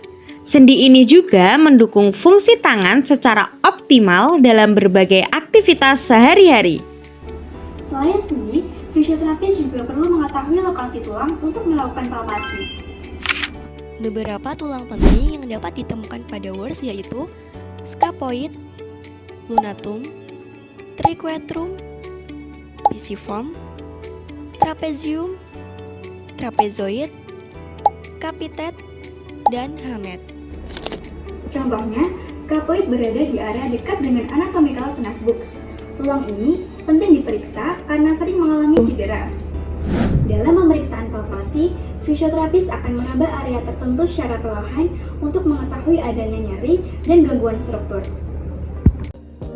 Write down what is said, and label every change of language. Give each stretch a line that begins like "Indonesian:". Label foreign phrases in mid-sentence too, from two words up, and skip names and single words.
Indonesian: Sendi ini juga mendukung fungsi tangan secara optimal dalam berbagai aktivitas sehari-hari. Selain sendi, fisioterapis juga perlu mengetahui lokasi tulang untuk melakukan palpasi. Beberapa tulang penting yang dapat ditemukan pada wirs yaitu scapuloid, lunatum, triquetrum, pisiform, trapezium, trapezoid, capitet, dan hamet. Contohnya, scapuloid berada di area dekat dengan
English: anatomical snap box.
Indonesian: Tulang ini penting diperiksa karena sering mengalami cedera. Dalam pemeriksaan palpasi, fisioterapis akan meraba area tertentu secara perlahan untuk mengetahui adanya nyeri dan gangguan struktur.